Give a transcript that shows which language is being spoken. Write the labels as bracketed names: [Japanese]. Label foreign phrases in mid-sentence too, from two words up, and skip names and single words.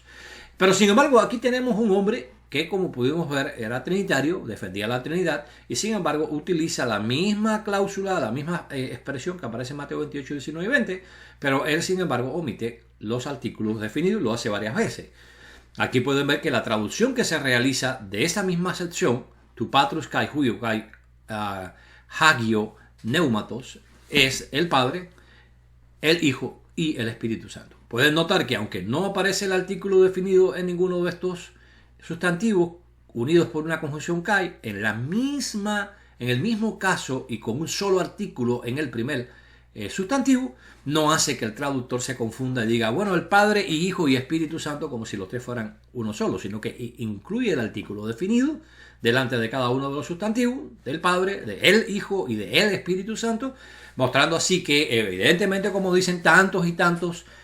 [Spanish] Pero, sin embargo, aquí tenemos un hombre que, como pudimos ver, era trinitario, defendía la Trinidad, y sin embargo utiliza la misma cláusula, la misma expresión que aparece en Mateo 28, 19 y 20, pero él, sin embargo, omite los artículos definidos y lo hace varias veces. Aquí pueden ver que la traducción que se realiza de esa misma sección, [Greek] τοῦ πατρὸς καὶ υἱοῦ καὶ ἁγίου πνεύματος, [Spanish] es el Padre, el Hijo y el Espíritu Santo. Pueden notar que aunque no aparece el artículo definido en ninguno de estos sustantivos, unidos por una conjunción kai, en el mismo caso y con un solo artículo en el primer sustantivo, no hace que el traductor se confunda y diga, bueno, el Padre y Hijo y Espíritu Santo, como si los tres fueran uno solo, sino que incluye el artículo definido delante de cada uno de los sustantivos, del Padre, de el Hijo y de el Espíritu Santo, mostrando así que, evidentemente, como dicen tantos y tantos